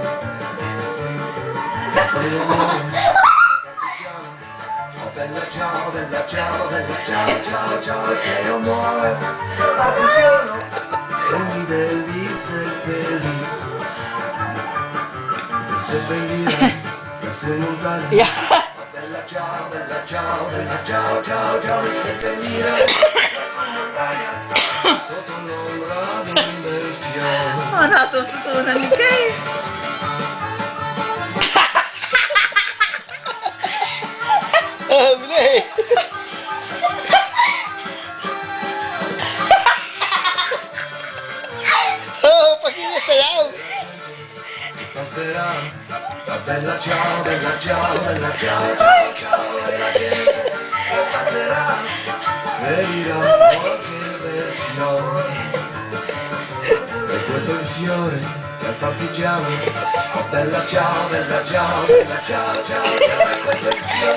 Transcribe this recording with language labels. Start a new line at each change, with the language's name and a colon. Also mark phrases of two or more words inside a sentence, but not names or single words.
Italian: Se io muoio, partigiano, oh bella ciao, bella ciao, bella ciao, ciao, ciao, se io muoio, partigiano, che mi devi seppellire. Mi seppellire, lassù in montagna. Ja. Bella ciao, bella ciao, bella ciao, ciao, ciao, mi seppellire sotto l'ombra di un bel fiore.
Filipino: Oh, natututunan ni Kay. Oh, Bilis! Oh, pag-iisayaw!
Italian: Passerà, bella ciao, bella ciao, bella ciao, ciao, ciao, bella gente, passerà, e dirà qualche bel fiore. E questo è il fiore che al partigiano, oh bella ciao, bella ciao, bella ciao, ciao, ciao, e questo è il